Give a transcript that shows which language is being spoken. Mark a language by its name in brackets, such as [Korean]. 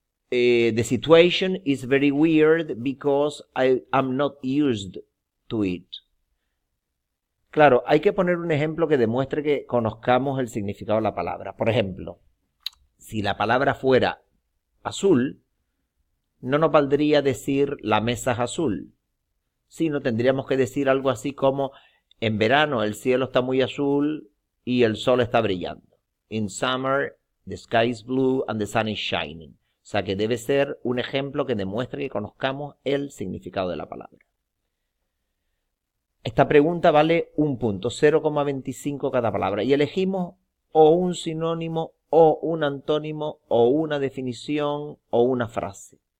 [English] The situation is very weird because I am not used to it. [Spanish] Claro, hay que poner un ejemplo que demuestre que conozcamos el significado de la palabra. Por ejemplo, si la palabra fuera azul, no nos valdría decir la mesa es azul, sino tendríamos que decir algo así como en verano el cielo está muy azul y el sol está brillando. [English] In summer the sky is blue and the sun is shining. [Spanish] O sea que debe ser un ejemplo que demuestre que conozcamos el significado de la palabra. Esta pregunta vale un punto, 0,25 cada palabra. Y elegimos o un sinónimo, o un antónimo, o una definición, o una frase.